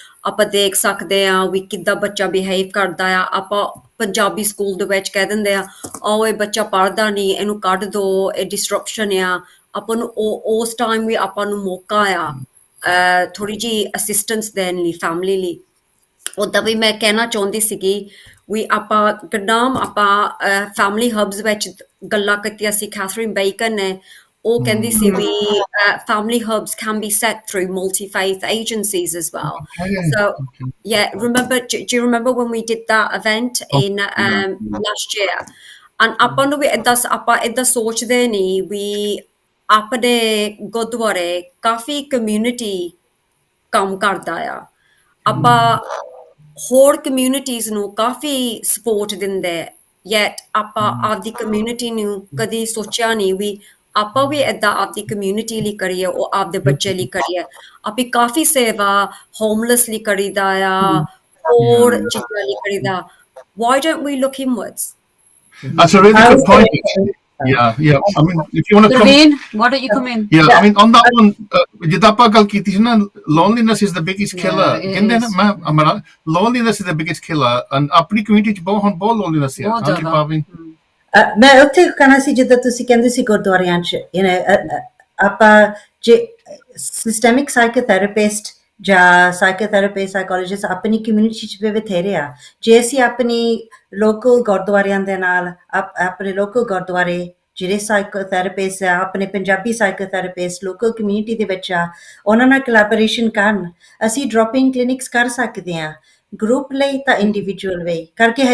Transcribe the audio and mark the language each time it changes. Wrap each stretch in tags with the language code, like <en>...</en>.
<pa>ਆਪਾਂ ਦੇਖ ਸਕਦੇ ਹਾਂ ਵੀ ਕਿੱਦਾਂ ਬੱਚਾ ਬਿਹੇਵ ਕਰਦਾ ਆ। ਆਪਾਂ ਪੰਜਾਬੀ ਸਕੂਲ ਦੇ ਵਿੱਚ ਕਹਿ ਦਿੰਦੇ ਆ, ਇਹ ਬੱਚਾ ਪੜ੍ਹਦਾ ਨਹੀਂ, ਇਹਨੂੰ ਕੱਢ ਦਿਓ, ਇਹ ਡਿਸਟਰਪਸ਼ਨ ਆ। ਆਪਾਂ ਨੂੰ ਉਸ ਟਾਈਮ ਵੀ ਆਪਾਂ ਨੂੰ ਮੌਕਾ ਆ ਥੋੜ੍ਹੀ ਜਿਹੀ ਅਸਿਸਟੈਂਸ ਦੇਣ ਲਈ ਫੈਮਿਲੀ ਲਈ। ਉੱਦਾਂ ਵੀ ਮੈਂ ਕਹਿਣਾ ਚਾਹੁੰਦੀ ਸੀਗੀ ਵੀ ਆਪਾਂ ਗਰਨਾਮ ਆਪਾਂ ਫੈਮਿਲੀ ਹਬਸ ਵਿੱਚ ਗੱਲਾਂ ਕੀਤੀਆਂ ਸੀ।</pa> <en>Catherine Bacon</en> <pa>ਨੇ ਉਹ ਕਹਿੰਦੀ ਸੀ ਵੀ</pa> <en>family hubs can be set through multi-faith agencies as well. So yeah, do you remember when we did that event in last year? And</en> <pa>ਆਪਾਂ ਨੂੰ ਵੀ ਆਪਾਂ ਏਦਾਂ ਸੋਚਦੇ ਨਹੀਂ ਵੀ ਆਪਣੇ ਗੁਰਦੁਆਰੇ ਕਾਫੀ ਕਮਿਊਨਿਟੀ ਕੰਮ ਕਰਦਾ ਆ। ਆਪਾਂ ਹੋਰ ਕਮਿਊਨਿਟੀਜ਼ ਨੂੰ ਕਾਫੀ ਸਪੋਰਟ ਦਿੰਦੇ, ਯੈਟ ਆਪਾਂ ਆਪਦੀ ਕਮਿਊਨਿਟੀ ਨੂੰ ਕਦੀ ਸੋਚਿਆ ਨਹੀਂ ਵੀ ਆਪਾਂ ਵੀ ਏਦਾਂ ਆਪਦੀ ਕਮਿਊਨਿਟੀ ਲਈ ਕਰੀਏ, ਉਹ ਆਪਦੇ ਬੱਚੇ ਲਈ ਕਰੀਏ। ਆਪੀ ਕਾਫੀ ਸੇਵਾ ਹੋਮਲੈਸ ਲਈ ਕਰੀਦਾ ਆ, ਹੋਰ ਚੀਜ਼ਾਂ ਲਈ ਕਰੀਦਾ।</pa> <en>Why don't we look inwards? That's a really good point. Yeah. I mean, if you want to come. Praveen, why don't you come in? Yeah, I mean, on that one,</en> <pa>ਜਿੱਦਾਂ ਆਪਾਂ ਗੱਲ ਕੀਤੀ ਸੀ ਨਾ,</pa> <en>loneliness is the biggest killer.</en> <pa>ਕਹਿੰਦੇ ਨਾ, ਮੈਂ</pa> <en>loneliness is the biggest killer,</en> <pa>and ਆਪਣੀ community ਚ ਬਹੁਤ loneliness ਹੈ। ਹਾਂਜੀ ਭਾਵੇਂ ਮੈਂ ਉੱਥੇ ਕਹਿਣਾ ਸੀ, ਜਿੱਦਾਂ ਤੁਸੀਂ ਕਹਿੰਦੇ ਸੀ ਗੁਰਦੁਆਰਿਆਂ 'ਚ ਆਪਾਂ ਜੇ ਸਿਸਟੈਮਿਕ ਸਾਈਕੋਥੈਰੇਪਿਸਟ ਜਾਂ ਸਾਈਕੋਥੈਰੇਪਿਸਟ ਸਾਈਕੋਲੋਜਿਸਟ ਆਪਣੀ ਕਮਿਊਨਿਟੀ 'ਚ ਵੀ ਬਥੇਰੇ ਆ। ਜੇ ਅਸੀਂ ਆਪਣੀ ਲੋਕਲ ਗੁਰਦੁਆਰਿਆਂ ਦੇ ਨਾਲ ਆਪਣੇ ਲੋਕਲ ਗੁਰਦੁਆਰੇ ਜਿਹੜੇ ਸਾਈਕੋਥੈਰੇਪਿਸਟ ਆ, ਆਪਣੇ ਪੰਜਾਬੀ ਸਾਈਕੋਥੈਰੇਪਿਸਟ ਲੋਕਲ ਕਮਿਊਨਿਟੀ ਦੇ ਵਿੱਚ ਆ, ਉਹਨਾਂ ਨਾਲ ਕੋਲੈਬੋਰੇਸ਼ਨ ਕਰਨ ਅਸੀਂ ਡ੍ਰੌਪਿੰਗ ਕਲੀਨਿਕਸ ਕਰ ਸਕਦੇ ਹਾਂ, ਗਰੁੱਪ ਲਈ ਤਾਂ ਇੰਡੀਵਿਜੂਅਲ ਲਈ ਕਰਕੇ।</pa>